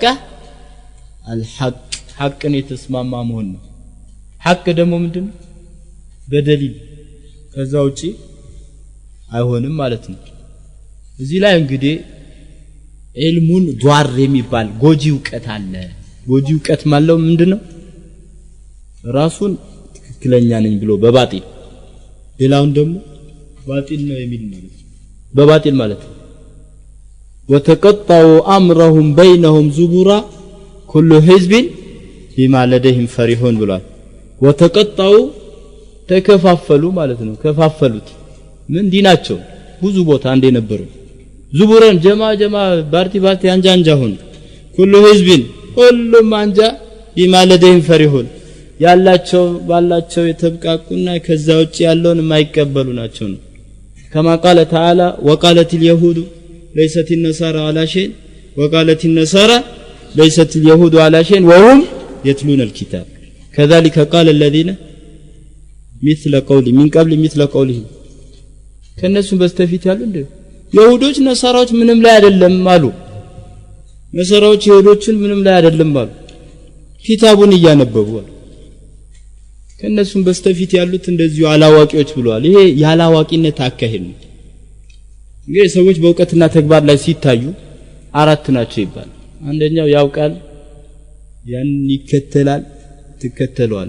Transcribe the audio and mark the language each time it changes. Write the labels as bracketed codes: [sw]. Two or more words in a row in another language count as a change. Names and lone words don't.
[am] الحق ሐቅን የተስማማ መሆን ነው ሐቅ ደግሞ ምንድን በደሊል ከዛ ውጪ አይሆንም ማለት ነው እዚህ ላይ እንግዲህ [ar] علم ضار [am] የሚባል ጎጂ ዕውቀት አለ ጎጂ ዕውቀት ማለት ምንድነው ራሱን ትክክለኛ ነኝ ብሎ በባጢል ሌላውን ደግሞ ባጢል ነው የሚል ማለት በባጢል ማለት [ar] وتقطعوا امرهم بينهم زبرا كل حزب بما لديهم فرحون [am] ብሏል وتقطعوا ተከፋፈሉ ማለት ነው ከፋፈሉት ምን ዲናቸው ብዙ ቦታ እንደ ነበሩ [ar] زبران جما بارتي [am] አንጃ ሆኑ [ar] كل حزب [am] ሁሉም አንጃ [ar] بما لديهم فرحون [am] ያላቸው ባላቸው የተብቃቁና ከዛ ውጪ ያለውን የማይቀበሉ ናቸው [ar] كما قال تعالى وقالت اليهود ليست النصارى على شيء وقالت النصارى ليست اليهود على شيء وهم يتلون الكتاب كذلك قال الذين مثل قولي من قبل مثل قولهم [am] ከነሱ በስተፊት ያሉ እንደ ይሁዶች ነሳራዎች ምንም ላይ አይደለም አሉ ነሳራዎች ይሁዶችን ምንም ላይ አይደለም አሉ ኪታቡን እያነበቡ ከነሱም በስተፊት ያሉት እንደዚሁ አላዋቂዎች ብለዋል ይሄ ያላዋቂነት አካሄድ ነው እንግዲህ ሰዎች በእውቀትና ተግባር ላይ ሲታዩ አራት ናቸው ይባላል አንደኛው ያውቃል ያን ይከተላል ትከተለዋል